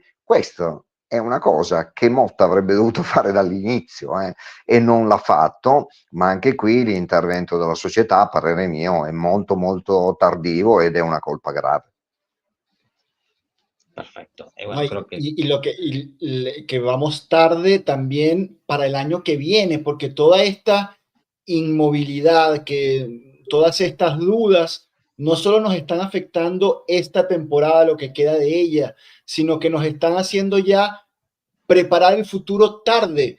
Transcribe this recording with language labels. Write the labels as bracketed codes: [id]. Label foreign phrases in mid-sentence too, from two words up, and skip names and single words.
[it] Questo è una cosa che Motta avrebbe dovuto fare dall'inizio e non l'ha fatto, ma anche qui l'intervento della società, a parere mio, è molto molto tardivo ed è una colpa grave. [es] Perfecto. No, Bueno, creo que que vamos tarde también para el año que viene, porque toda esta inmovilidad, todas estas dudas, no solo nos están afectando esta temporada, lo que queda de ella, sino que nos están haciendo ya preparar el futuro tarde.